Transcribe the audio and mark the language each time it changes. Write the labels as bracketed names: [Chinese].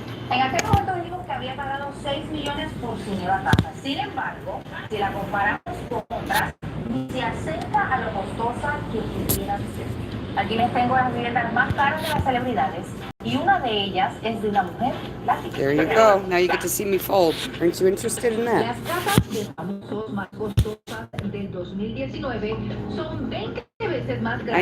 [Spanish] En aquel momento dijo que había pagado 6 millones por su nueva casa. Sin embargo, si la comparamos con otras, se acerca a lo costosa que pudiera ser. Aquí les tengo las viviendas más caras de las celebridades y una de ellas es de una mujer plástica. [English] There you go. Now you get to see me fold. Aren't you interested in that? [Spanish] Las casas de famosos más costosas del 2019 son 20 veces más grandes.